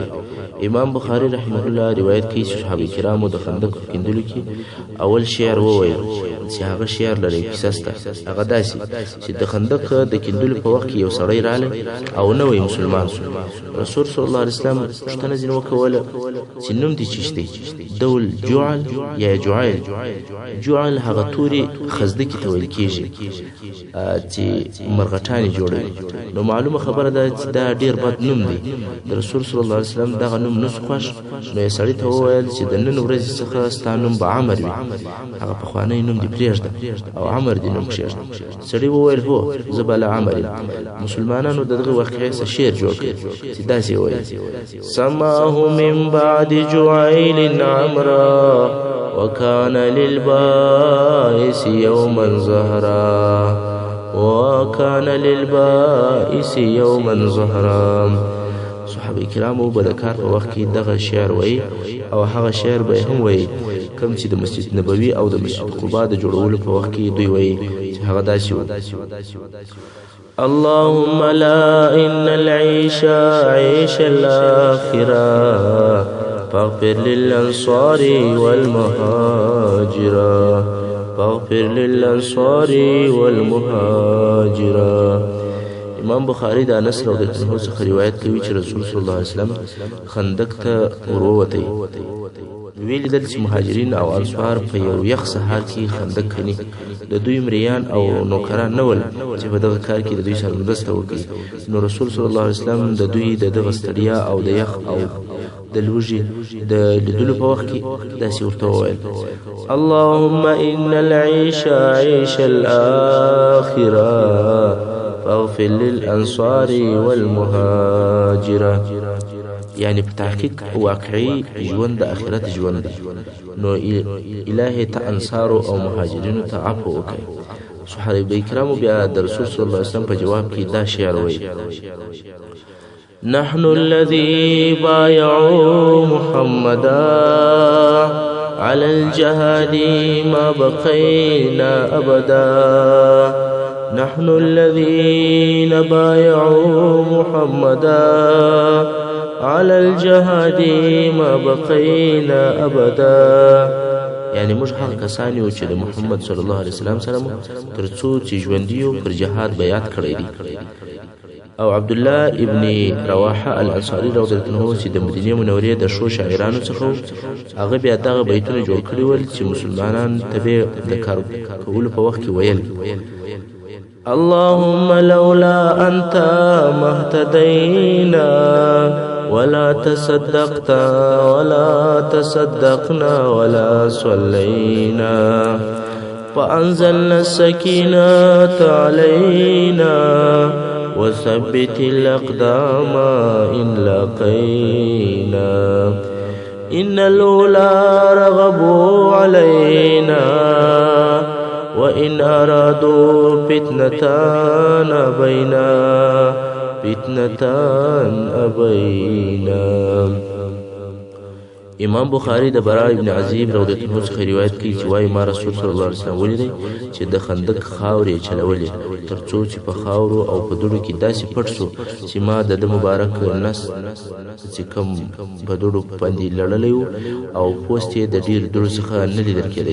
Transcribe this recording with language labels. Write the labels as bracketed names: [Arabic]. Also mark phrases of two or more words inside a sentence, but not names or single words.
[Pashto] امام بخاری [Arabic] رحمه الله [Pashto] روایت کوي چې صحابه کرامو د خندق په کیندلو کې اول شعر وویل چې هغه شعر لري کیسه سته. هغه داسې چې د خندق د کیندلو په وخت کې یو سړی راغلی او نوی مسلمان شو. رسول [Arabic] صلی الله علیه وسلم [Pashto] پوښتنه ځینې وکوله چې نوم دې چیشتی؟ دول جعل یا جعیل. جعل هغه تورې خزدکې ته ویل کېږي چې مرغټانې جوړوي. نو معلومه خبره ده چې دا ډیر بد نوم دی. د رسول [Arabic] صلی الله علیه وسلم [Pashto] دغه نوم نسو خوښ. نو یې سړي ته وویل چې د نن ورځې څخه ستا نوم به عمر وي. هغه پخوانی نوم دې پرېږده او عمر دې نوم کښېږده. سړي وویل هو زه به له عمر یم. مسلمانانو د دغه واقعې څخه شعر جوړ کړ چې داسې وایي [Arabic] سماه من بعد جعیل عمرا وكان للبائس يوما زهرا وكان للبائس يوما زهرا. [Pashto] صحابه کرامو به د کار په وخت کې دغه شعر وایي او هغه شعر به هم وایي کوم چې د مسجد نبوي او د مسجد قباء د جوړولو په وخت کې دوی وایي چې هغه داسې و [Arabic] اللهم لا ان العيش عيش الاخره فاغفر للأنصار والمهاجرة [Pashto] فاغفر للأنصار والمهاجرة. امام بخاری د انس [Arabic] رضی الله عنه [Pashto] څخه روایت کوي چې رسول [Arabic] صلی الله علیه وسلم [Pashto] خندق ته ورووتی. ویل دل چې مهاجرین او انصار په یو یخ سهار کې خندق کني. د دوی مریان او نوکران نه ول چې په دغه کار کې د دوی سره مرسته وکړي. نو رسول [Arabic] صلی الله علیه وسلم [Pashto] د دوی د دغه ستړیا او د یخ او د لوږې د لیدلو په وخت کې داسې ورته وویل [Arabic] اللهم ان العيش عيش الاخره فاغفر للانصار والمهاجره. [Pashto] یعنی په تحقیق واقعي ژوند د آخرت ژوند دی. نو الهي ته انصارو او مهاجرینو ته عفو وکړي. صحابه کرامو بیا د رسول [Arabic] صلی الله علیه وسلم [Pashto] په جواب کې دا شعر وایي: [Arabic] نحن الذي بايعوا محمدا على الجهاد ما بقينا أبدا. نحن الذين بايعوا محمدا على الجهاد ما بقينا أبدا. [Pashto] یعنی موږ هغه کسان یو چې د محمد [Arabic] صلی الله علیه وسلم [Pashto] سره مو تر څو چې ژوندي یو پر جهاد بیعت کړی دی. او عبد الله ابن رواحه الانصاري [Arabic] رضی الله عنه [Pashto] چې د مدینه منورې د شو شاعرانو څخه هغه بیا دغه بیتونه جوړ کړي ول چې مسلمانان ته د کار کولو په وخت کې ویل: [Arabic] اللهم لولا انت ما اهتدينا ولا تصدقت ولا تصدقنا ولا صلينا فأنزلنا السكينة علينا وثبت الأقدام إن لقينا إن الأولى رغبوا علينا وإن أرادوا فتنة أبينا فتنة أبينا. [Pashto] امام بخاری د براء ابن عزیب [Arabic] رضی الله عنه [Pashto] څخه روایت کوي چې وايي ما رسول [Arabic] صلی الله علیه وسلم [Pashto] ولیدی چې د خندق خاورې چلولې ترڅو چې په خاورو او په دوړو کې داسې پټ شو چې ما د مبارک نس چې کوم په دوړو باندې لړلی او پوست یې د ډیر دوړو څخه نه لیدل کېدی.